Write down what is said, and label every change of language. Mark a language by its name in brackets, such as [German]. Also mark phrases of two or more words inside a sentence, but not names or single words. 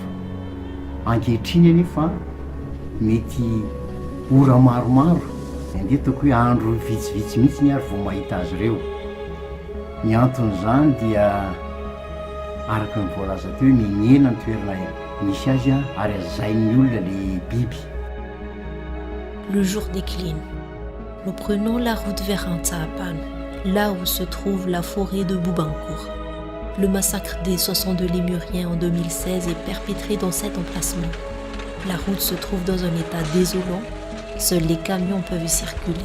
[Malagasy] Ankehitriny anefa mety ora maromaro andeha ataoko hoe andro vitsivitsy mihitsy ary vao mahita azy ireo. Ny anton'izany dia araka ny voalaza teo mignena ny toerana misy azy ary azain'ny olona les biby. [French] Le jour décline. Nous prenons la route vers Antsahapan, là où se trouve la forêt de Boubancourt. Le massacre des 62 lémuriens en 2016 est perpétré dans cet emplacement. La route se trouve dans un état désolant, seuls les camions peuvent y circuler.